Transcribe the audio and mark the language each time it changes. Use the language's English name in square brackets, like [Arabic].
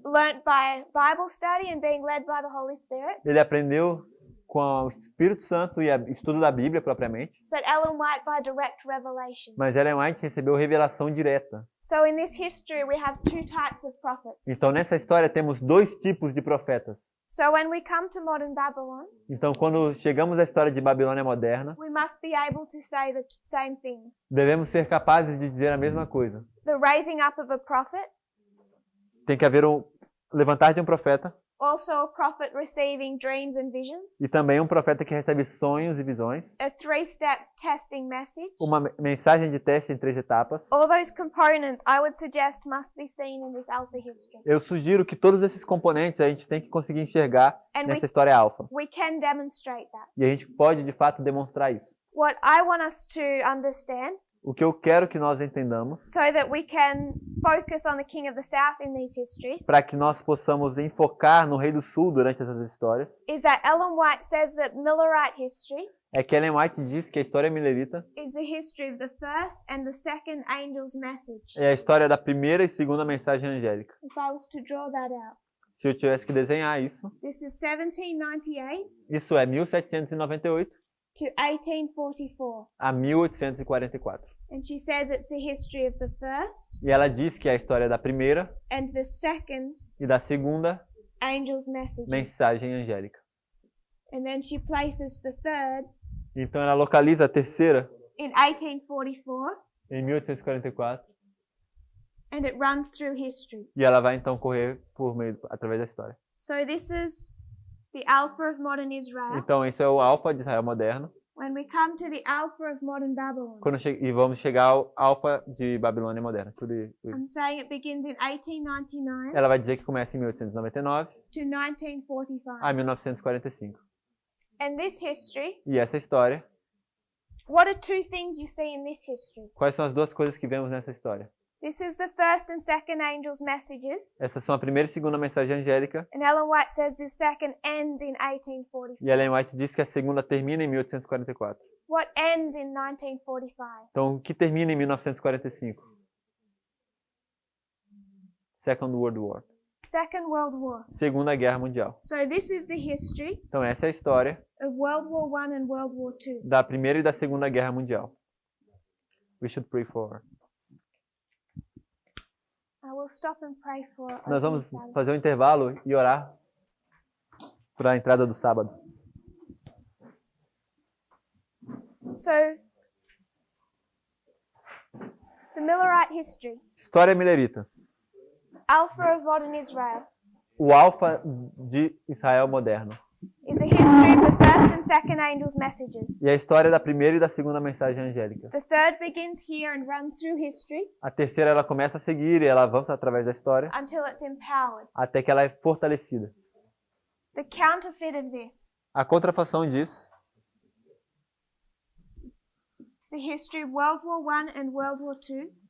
[English] learnt by Bible study and being led by the Holy Spirit, [Portuguese] ele aprendeu com o Espírito Santo e o estudo da Bíblia propriamente, [English] but Ellen White by direct revelation. [Portuguese] mas Ellen White recebeu revelação direta. [English] So in this history we have two types of prophets. [Portuguese] Então nessa história temos dois tipos de profetas. [English] So when we come to modern Babylon, [Portuguese] Então quando chegamos à história de Babilônia moderna, [English] we must be able to say the same things. [Portuguese] devemos ser capazes de dizer a mesma coisa. [English] The raising up of a prophet, [Portuguese] Tem que haver um levantar de um profeta [English] also a prophet receiving dreams and visions, [Portuguese] e também um profeta que recebe sonhos e visões, [English] a three-step testing message. [Portuguese] uma mensagem de teste em 3 etapas. [English] All those components I would suggest must be seen in this Alpha history. [Portuguese] Eu sugiro que todos esses componentes a gente tem que conseguir enxergar [English] And [Portuguese] nessa história alfa. [English] we can demonstrate that. [Portuguese] E a gente pode, de fato, demonstrar isso. [English] What I want us to understand, [Portuguese] O que eu quero que nós entendamos, [English] so that we can focus on the King of the South in these histories, [Portuguese] para que nós possamos enfocar no Rei do Sul durante essas histórias, [English] is that Ellen White says that Millerite history [Portuguese] é que Ellen White diz que a história milerita [English] is the history of the first and the second angel's message. [Portuguese] é a história da primeira e segunda mensagem angélica. [English] If I was to draw that out, [Portuguese] Se eu tivesse que desenhar isso, [English] this is 1798 [Portuguese] isso é 1798 [English] to 1844. [Portuguese] a 1844. [English] And she says it's the history of the first [Portuguese] E ela diz que é a história da primeira [English] and the second [Portuguese] e da segunda [English] angel's messages. [Portuguese] mensagem angélica. [English] And then she places the third [Portuguese] Então ela localiza a terceira [English] in 1844, [Portuguese] em 1844 [English] and it runs through history. [Portuguese] e ela vai então correr através da história. [English] So this is the Alpha of modern Israel. [Portuguese] Então esse é o alfa de Israel moderno. [English] When we come to the Alpha of modern Babylon, [Portuguese] E vamos chegar ao alfa de Babilônia moderna. [English] I'm saying it begins in 1899 [Portuguese] Ela vai dizer que começa em 1899 [English] to 1945. [Portuguese] a 1945. [English] And this history, [Portuguese] E essa história, [English] what are two things you see in this history? [Portuguese] quais são as duas coisas que vemos nessa história? [English] This is the first and second angels' messages, [Portuguese] Essas são a primeira e segunda mensagem angélica. [English] and Ellen White says the second ends in 1845. [Portuguese] E Ellen White diz que a segunda termina em 1844. [English] What ends in 1945? [Portuguese] Então, o que termina em 1945? [English] Second World War. Second World War. [Portuguese] Segunda Guerra Mundial. [English] So this is the history [Portuguese] Então essa é a história [English] of World War I and World War II. [Portuguese] da Primeira e da Segunda Guerra Mundial. [English] We should pray for. I will stop and pray for. [Portuguese] Nós [English] opening [Portuguese] vamos [English] Sabbath. [Portuguese] fazer um intervalo e orar para a entrada do sábado. [English] So, the Millerite history, [Portuguese] História milerita. [English] Alpha of modern Israel, [Portuguese] O alfa de Israel moderno. [English] is a history of the first and second angels' messages. [Portuguese] E a história da primeira e da segunda mensagem angélica. [English] The third begins here and runs through history [Portuguese] A terceira ela começa a seguir e ela avança através da história [English] until it's empowered. [Portuguese] até que ela é fortalecida. [English] The counterfeit of this [Portuguese] A contrafação disso [English] is the history of World War I and World War II,